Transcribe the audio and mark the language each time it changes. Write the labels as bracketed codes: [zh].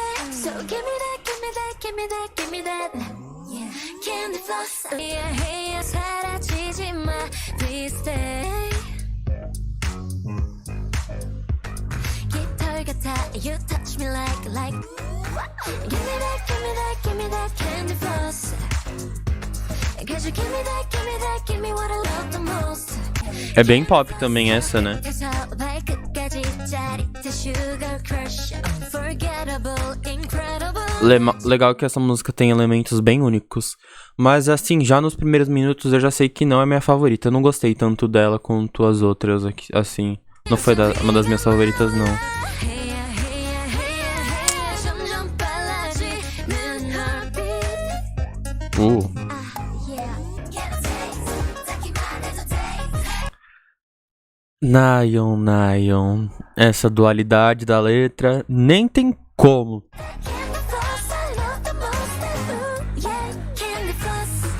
[en] So give me that, give me that, give me that, give me that. Yeah. Candy floss. Yeah, hey, [ko] 사라지지 마. [en] Please stay. 깃털 같아, you touch me like. Give me that, give me that, give me that candy floss. Cause you give me that, give me that, give me what I love the most. [pt] É bem pop também essa, né? [ko] 그래서 발끝까지 짜릿해 [en] sugar crush. Unforgettable, incredible. [pt] Legal que essa música tem elementos bem únicos. Mas assim, já nos primeiros minutos eu já sei que não é minha favorita. Eu não gostei tanto dela quanto as outras aqui, assim. Não foi uma das minhas favoritas, não. Heya, heya, heya, heya. [ko] 점점 빨라지는 [en] heartbeat. Yeah. Can't taste, [ko] 듣기만 해도 [en] taste. Nayeon. [pt] Essa dualidade da letra nem tem como. [en] Candy floss, I love the most. Ooh, yeah, candy floss.